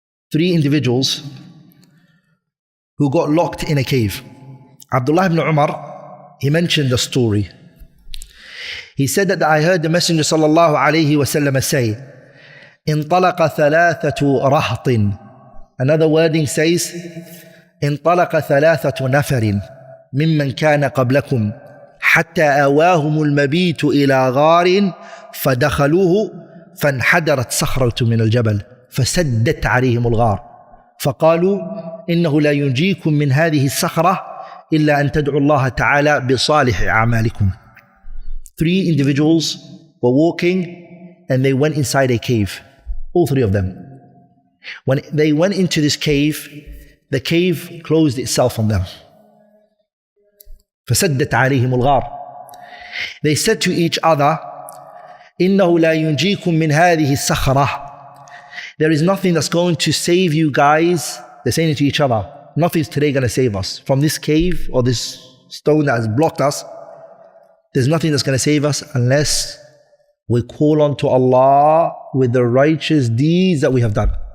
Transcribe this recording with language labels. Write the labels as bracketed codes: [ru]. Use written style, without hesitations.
[en] Three individuals who got locked in a cave. Abdullah ibn Umar, he mentioned the story. He said that I heard the Messenger sallallahu alayhi wasallam say, [ar] انطلق ثلاثة رهط. Another wording says, انطلق ثلاثة نفر ممن كان قبلكم حتى آواهم المبيت إلى غار فدخلوه فانحدرت صخرة من الجبل فسدت عليهم الغار فقالوا إنه لا ينجيكم من هذه الصخرة إلا أن تدعوا الله تعالى بصالح أعمالكم. [en] Three individuals were walking and they went inside a cave. All three of them. When they went into this cave, the cave closed itself on them. [ar] فَسَدَّتْ عَلَيْهِمُ الْغَارِ. [en] They said to each other, [ar] إِنَّهُ لَا يُنْجِيكُم مِّنْ هَذِهِ الصَّخْرَةِ. [en] There is nothing that's going to save you guys. They're saying it to each other. Nothing's today going to save us. From this cave or this stone that has blocked us, there's nothing that's going to save us unless we call on to Allah with the righteous deeds that we have done.